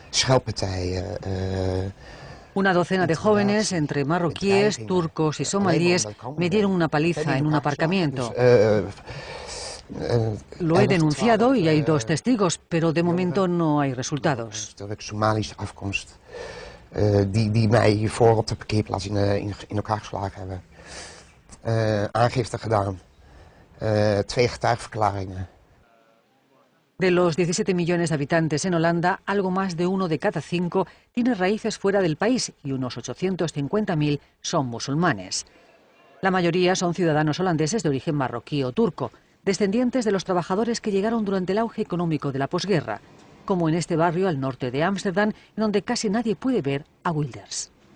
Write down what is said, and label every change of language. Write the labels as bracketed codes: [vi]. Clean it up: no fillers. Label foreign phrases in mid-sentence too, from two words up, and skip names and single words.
[es] Una docena de jóvenes, entre marroquíes, turcos y somalíes, me dieron una paliza en un aparcamiento. Lo he denunciado y hay 2 testigos, pero de momento no hay resultados. [nl] Die mij hiervoor op de parkeerplaats in elkaar geslagen hebben. Aangifte gedaan. 2 getuigenverklaringen. [es] De los 17 millones de habitantes en Holanda, algo más de 1 de cada 5 tiene raíces fuera del país y unos 850.000 son musulmanes. La mayoría son ciudadanos holandeses de origen marroquí o turco, descendientes de los trabajadores que llegaron durante el auge económico de la posguerra, como en este barrio al norte de Ámsterdam, en donde casi nadie puede ver a Wilders.